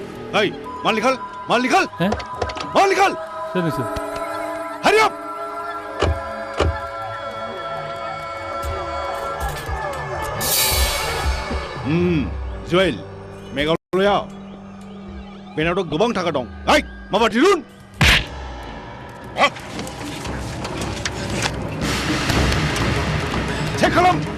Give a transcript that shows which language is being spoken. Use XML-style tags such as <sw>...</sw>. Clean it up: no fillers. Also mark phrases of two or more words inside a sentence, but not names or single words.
<hi>Hey, माल निकाल, माल निकाल, हैं? माल निकाल,</hi> <brx>सोर नोंसोर?</brx> <en>hurry up!</en> <brx>जुवेल, मेघालयाव बेनावथ' गोबां थाखा दं। हाय, माबा दिरुन! चेक खालाम!</brx>